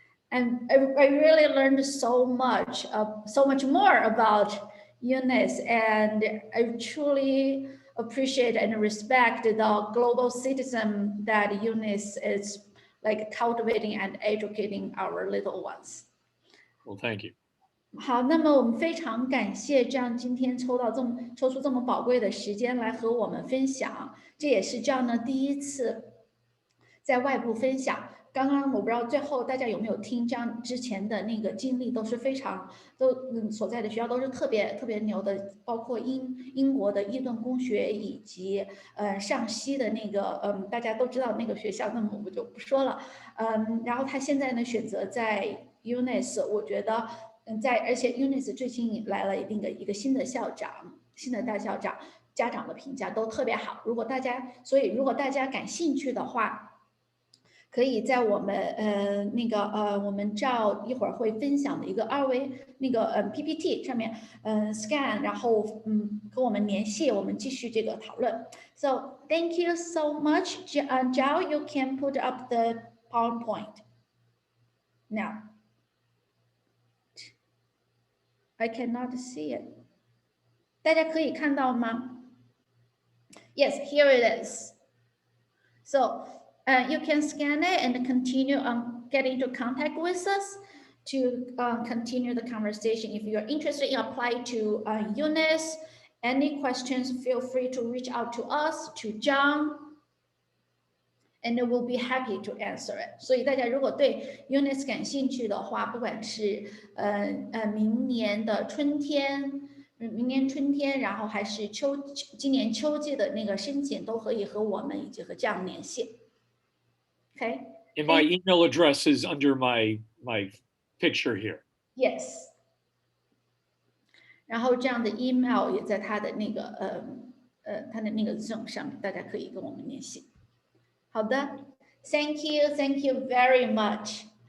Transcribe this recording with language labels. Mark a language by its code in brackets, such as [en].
[en] And I really learned so much more about UNIS, and I truly appreciate and respect the global citizen that UNIS is like cultivating and educating our little ones. Well, thank you. [zh] 好，那么我们非常感谢这样今天抽出这么宝贵的时间来和我们分享，这也是这样呢第一次在外部分享。刚刚我不知道最后大家有没有听这样之前的那个经历，都是非常所在的学校都是特别牛的，包括英国的伊顿公学以及上西的那个大家都知道那个学校，那么我就不说了。然后他现在呢选择在 UNIS， 我觉得而且 UNIS 最近来了一个新的校长，新的大校长，家长的评价都特别好。如果大家感兴趣的话，可以在我们我们照一会儿会分享的一个二维那个PPT 上面scan， 然后跟我们联系，我们继续这个讨论。 [en] So thank you so much, Zhao. You can put up the PowerPoint now. I cannot see it. [zh] 大家可以看到吗？ [en] Yes, here it is. So you can scan it and continue get into contact with us to continue the conversation. If you're interested in applying to UNIS, any questions, feel free to reach out to us, to John, and we'll be happy to answer it. [zh] 所以大家如果对 UNIS 感兴趣的话，不管是明年春天，然后还是今年秋季的那个申请，都可以和我们以及和这样联系。 [en] Okay. And my email address is under my picture here. Yes. [zh] 然后这样的 email 也在他的那个他的那个 Zoom 上面，大家可以跟我们联系。好的 ， [en] Thank you very much.